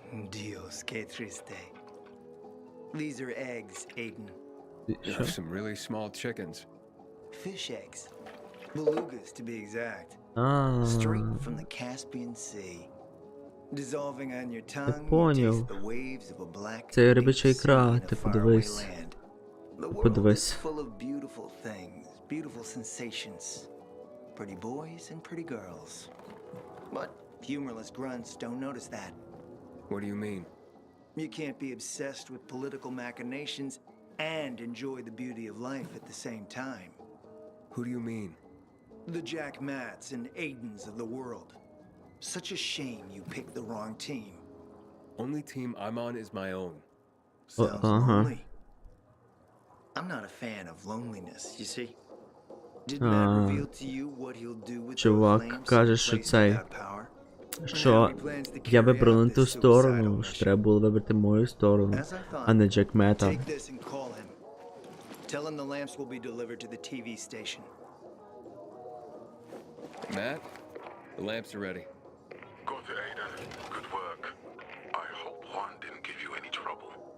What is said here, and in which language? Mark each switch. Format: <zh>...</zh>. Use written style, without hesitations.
<es>Dios, que triste.</es> <en>These are eggs, Aiden. Have some really small chickens. Fish eggs. Belugas, to be exact. Straight from the Caspian Sea. Dissolving on your tongue, you taste the waves of a black</en> <uk>Це рибача ікра, ти подивись.</uk> <en>The world is</en> <uk>Подивись.</uk> <en>full of beautiful things, beautiful sensations. Pretty boys and pretty girls. But humorless grunts don't notice that. What do you mean? You can't be obsessed with political machinations and enjoy the beauty of life at the same time. Who do you mean? The Jack Matts and Aidens of the world. Such a shame you picked the wrong team. Only team I'm on is my own. Sounds lonely. I'm not a fan of loneliness, you see. Did Matt reveal to you what he'll do with</en> <uk>Чувак каже, що цей... Що я вибрав не ту сторону, що треба було вибрати мою сторону, а не Джек Мета.</uk> <en>Take this and call him. Tell him the lamps will be delivered to the TV station. Matt, the lamps are ready. Got it, Aiden. Good work. I hope Juan didn't give you any trouble.</en>